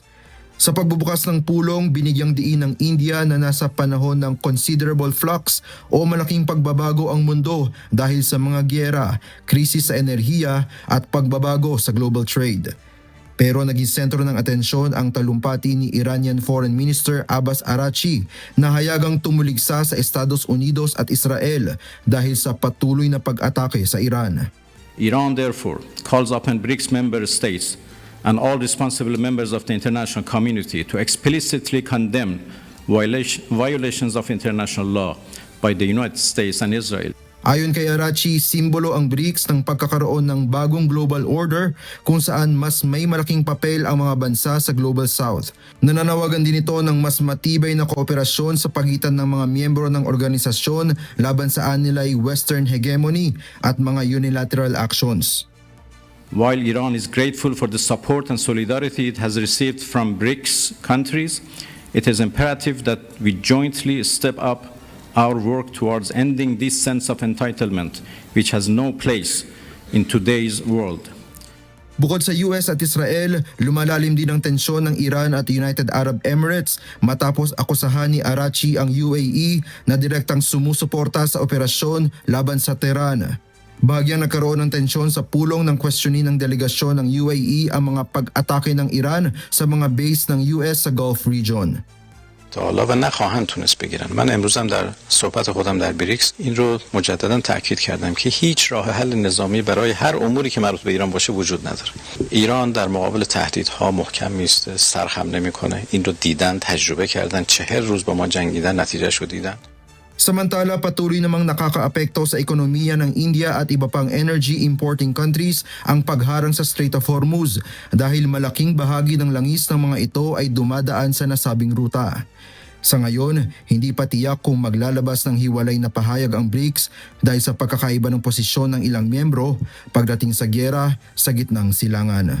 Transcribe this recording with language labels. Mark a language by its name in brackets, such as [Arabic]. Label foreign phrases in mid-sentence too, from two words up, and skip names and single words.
[Filipino] Sa pagbubukas ng pulong, binigyang diin ng India na nasa panahon ng [English] considerable flux [Filipino] o malaking pagbabago ang mundo dahil sa mga gyera, krisis sa enerhiya at pagbabago sa [English] global trade. [Filipino] Pero naging sentro ng atensyon ang talumpati ni [English] Iranian Foreign Minister [Filipino] Abbas Araghchi na hayagang tumuligsa sa Estados Unidos at Israel dahil sa patuloy na pag-atake sa Iran. [English] Iran therefore calls upon BRICS member states and all responsible members of the international community to explicitly condemn violations of international law by the United States and Israel. [Filipino] Ayon kay Araghchi, simbolo ang BRICS ng pagkakaroon ng bagong [English] global order [Filipino] kung saan mas may malaking papel ang mga bansa sa [English] Global South. [Filipino] Nananawagan din ito ng mas matibay na kooperasyon sa pagitan ng mga miyembro ng organisasyon laban sa anilay [English] Western hegemony [Filipino] at mga [English] unilateral actions. While Iran is grateful for the support and solidarity it has received from BRICS countries, it is imperative that we jointly step up our work towards ending this sense of entitlement, which has no place in today's world. [Filipino] Bukod sa US at Israel, lumalalim din ang tensyon ng Iran at United Arab Emirates matapos akusahan ni Arachi ang UAE na direktang sumusuporta sa operasyon laban sa Tehran. Bahagyang nagkaroon ng tensyon sa pulong ng questionin ng delegasyon ng UAE ang mga pag-atake ng Iran sa mga base ng US sa Gulf region. [Persian] تا حالا و نخواهند تونست بگیرن. من امروز هم در صحبت خودم در بریکس این رو مجددا تاکید کردم که هیچ راه حل نظامی برای هر اموری که مربوط به ایران باشه وجود نداره. ایران در مقابل تهدیدها محکم میسته، سرخم نمیکنه. این رو دیدن، تجربه کردن، 40 روز با ما جنگیدن، نتیجهش رو دیدن. [Filipino] Samantala, patuloy namang nakakaapekto sa ekonomiya ng India at iba pang [English] energy importing countries [Filipino] ang pagharang sa Strait of Hormuz dahil malaking bahagi ng langis ng mga ito ay dumadaan sa nasabing ruta. Sa ngayon, hindi pa tiyak kung maglalabas ng hiwalay na pahayag ang BRICS dahil sa pagkakaiba ng posisyon ng ilang miyembro pagdating sa gyera sa gitnang silangan.